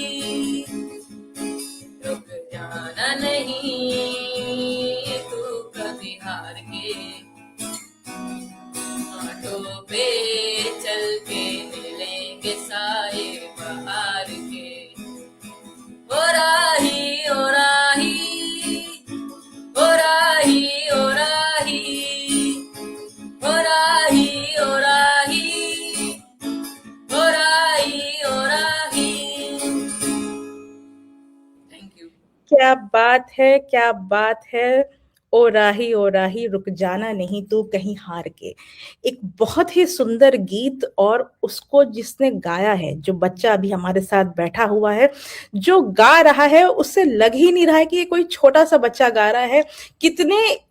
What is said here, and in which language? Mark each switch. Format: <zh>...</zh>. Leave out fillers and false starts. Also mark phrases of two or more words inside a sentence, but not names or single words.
<hi>रुक जाना नहीं तू कभी हार के, कांटों पे चल के मिलेंगे साए बहार के। ओ राही ओ राही, ओ राही ओ राही, ओ राही ओ राही, ओ राही ओ राही।</hi> <en>Thank you.</en> <hi>क्या बात है, क्या बात है। ओ राही रुक जाना नहीं तू कहीं हार के। एक बहुत ही सुंदर गीत और उसको जिसने गाया है, जो बच्चा अभी हमारे साथ बैठा हुआ है, जो गा रहा है उससे लग ही नहीं रहा है कि ये कोई छोटा सा बच्चा गा रहा है।</hi>